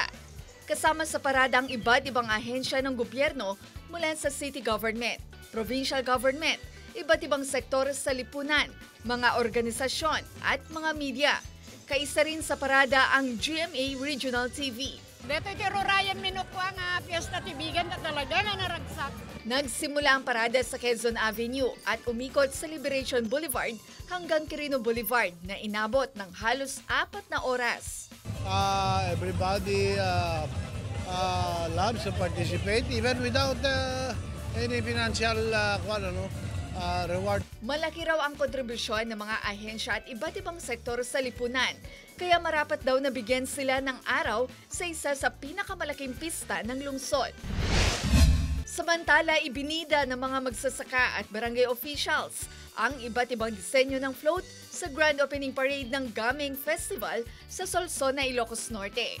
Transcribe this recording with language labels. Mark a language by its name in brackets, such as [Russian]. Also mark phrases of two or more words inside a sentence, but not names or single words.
[Filipino] Kasama sa parada ang iba't ibang ahensya ng gobyerno mula sa [English] city government, provincial government, [Filipino] iba't ibang sektor sa lipunan, mga organisasyon at mga media. Kaisa rin sa parada ang GMA Regional TV. [Iloko] Dito kay Ryan Minukwa nga Fiesta Tibigan na talaga na naragsak. [Filipino] Nagsimula ang parada sa Quezon Avenue at umikot sa Liberation Boulevard hanggang Quirino Boulevard na inabot ng halos 4 na oras. [English] Everybody loves to participate even without any financial reward. [Filipino] Malaki raw ang kontribusyon ng mga ahensya at iba't ibang sektor sa lipunan. Kaya marapat daw na bigyan sila ng araw sa isa sa pinakamalaking pista ng lungsod. Samantala, ibinida ng mga magsasaka at barangay officials ang iba't ibang disenyo ng float sa Grand Opening Parade ng Gaming Festival sa Solsona, Ilocos Norte.